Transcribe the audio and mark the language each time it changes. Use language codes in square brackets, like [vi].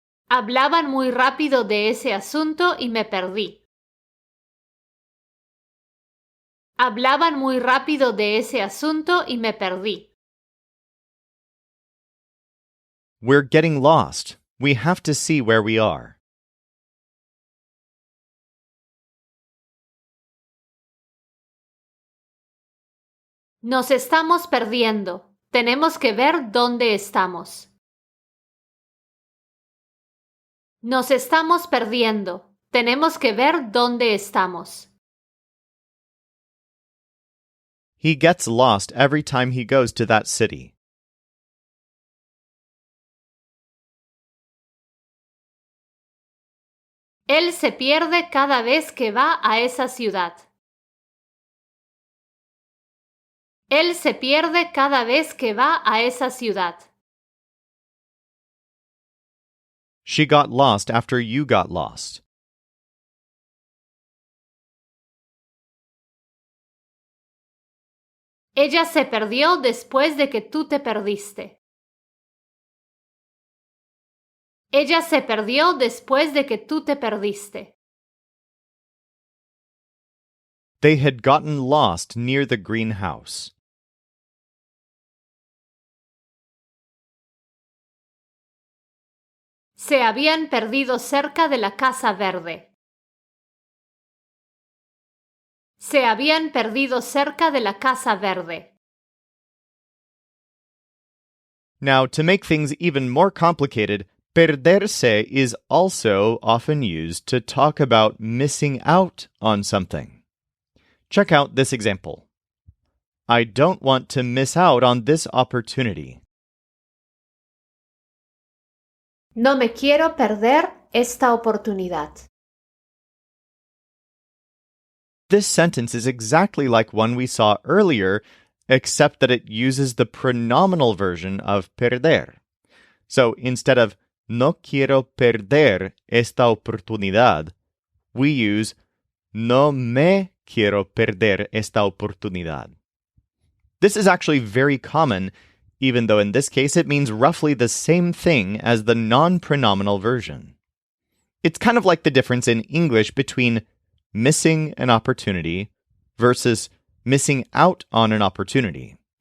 [es] Hablaban muy rápido de ese asunto y me perdí. Hablaban muy rápido de ese asunto y me perdí. [en] We're getting lost. We have to see where we are. [es] Nos estamos perdiendo. Tenemos que ver dónde estamos. Nos estamos perdiendo. Tenemos que ver dónde estamos. [en] He gets lost every time he goes to that city. [es] Él se pierde cada vez que va a esa ciudad. Él se pierde cada vez que va a esa ciudad. [en] She got lost after you got lost. [es] Ella se perdió después de que tú te perdiste. Ella se perdió después de que tú te perdiste. [en] They had gotten lost near the greenhouse. [es] Se habían perdido cerca de la casa verde. Se habían perdido cerca de la casa verde. [en] Now, to make things even more complicated, perderse is also often used to talk about missing out on something. Check out this example. I don't want to miss out on this opportunity. [es] No me quiero perder esta oportunidad. [en] This sentence is exactly like one we saw earlier, except that it uses the pronominal version of perder. So instead of [es] no quiero perder esta oportunidad, [en] we use [es] no me quiero perder esta oportunidad. [en] This is actually very common, even though in this case it means roughly the same thing as the non-pronominal version. It's kind of like the difference in English between missing an opportunity versus missing out on an opportunity.